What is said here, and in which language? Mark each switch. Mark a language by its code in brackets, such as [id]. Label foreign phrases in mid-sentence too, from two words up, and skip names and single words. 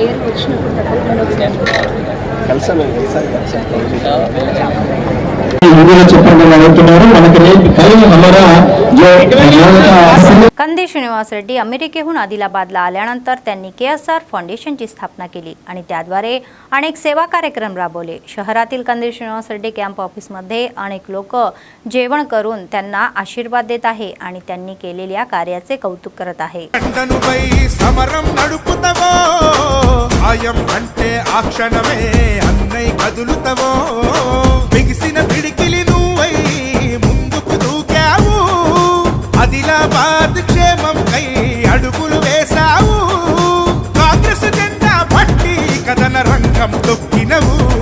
[mr] कंदी श्रीनिवास रेड्डी अमेरिकेहून आदिलाबादला आल्यानंतर त्यांनी KSR फाउंडेशनची स्थापना केली आणि त्याद्वारे अनेक सेवा कार्यक्रम राबवले. शहरातील कंदी श्रीनिवास रेड्डी कॅम्प ऑफिसमध्ये अनेक लोक जेवण करून त्यांना आशीर्वाद देत आहे आणि त्यांनी केलेल्या कार्याचे कौतुक करत आहे. [te] సమరం నడుపుతవో ఆయం అంటే ఆ క్షణమే అన్నై కదులుతవో బిగిసిన పిడికిలి నువ్వై ముందుకు దూకావు ఆదిలాబాద్ క్షేమం కై అడుగులు వేశావు కాంగ్రెస్ జెండా పట్టి కదన రంగం తొక్కినవు